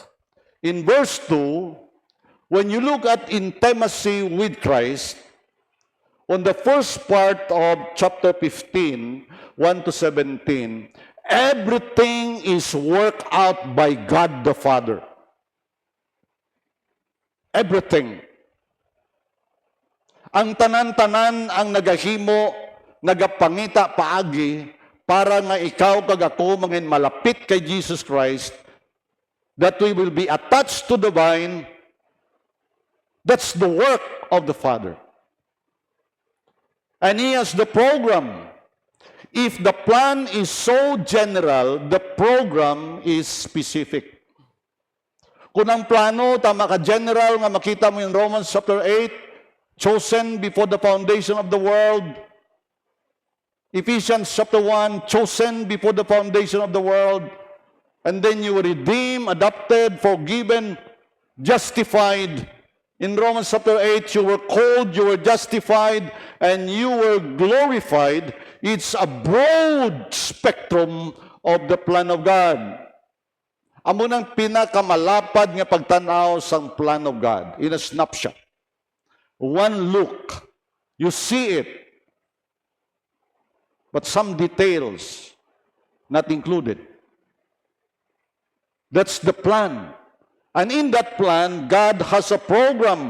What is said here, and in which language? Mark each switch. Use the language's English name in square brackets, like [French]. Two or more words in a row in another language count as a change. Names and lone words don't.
[English] In verse 2, when you look at intimacy with Christ, on the first part of chapter 15, 1 to 17, everything is worked out by God the Father. Everything. [Hiligaynon] Ang tanan-tanan ang nagahimo, nagapangita paagi, para nga ikaw kag ako mangin malapit kay Jesus Christ, [English] that we will be attached to the vine. That's the work of the Father. And He has the program. If the plan is so general, the program is specific. [Hiligaynon] Kung ang plano, tama ka general, nga makita mo in Romans chapter 8, [English] chosen before the foundation of the world. Ephesians chapter 1, chosen before the foundation of the world. And then you were redeemed, adopted, forgiven, justified. In Romans chapter 8, you were called, you were justified, and you were glorified. It's a broad spectrum of the plan of God. [Hiligaynon] Amo nang pinakamalapad nga pagtanaw sang [English] plan of God in a snapshot. One look, you see it. But some details not included. That's the plan. And in that plan, God has a program.